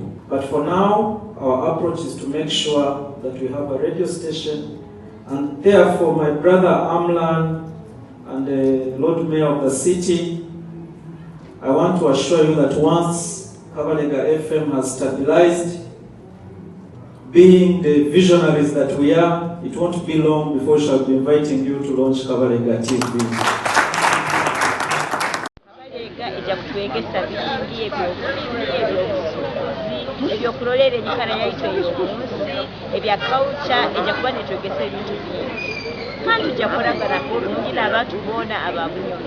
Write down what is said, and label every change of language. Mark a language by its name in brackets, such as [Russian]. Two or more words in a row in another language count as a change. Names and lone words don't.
[English] But for now, our approach is to make sure that we have a radio station, and therefore my brother Amlan and the Lord Mayor of the city, I want to assure you that once Kabalega FM has stabilized, being the visionaries that we are, it won't be long before we shall be inviting you to launch Kabalega TV. [Nyoro] Kutwegesa bingi ebyokulolera enyikana yaitu ey'omunsi ebya culture ejja kuba netwegesa ebintu bingi kandi tujja kulagana bulungi n'abantu boona aba Bunyoro.